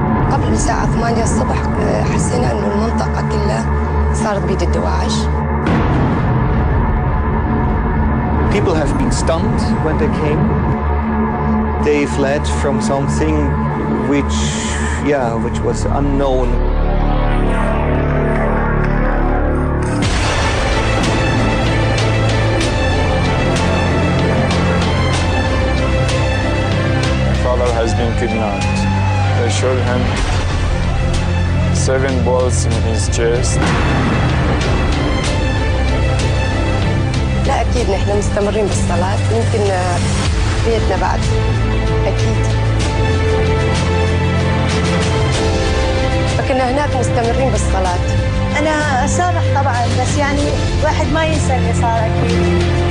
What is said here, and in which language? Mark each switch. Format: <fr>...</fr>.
<ar>قبل الساعة 8 الصبح حسينا إنه المنطقة كلها صارت بيد الدواعش.</ar> <en>People have been stunned when they came. They fled from something which was unknown. My father has been kidnapped. They showed him 7 bullets in his chest.</en> <ar>لا أكيد نحن مستمرين بالصلاة، يمكن بيتنا بعد أكيد. فكنا هناك مستمرين بالصلاة. أنا أسامح طبعا، بس يعني واحد ما ينسى اللي صار أكيد.</ar>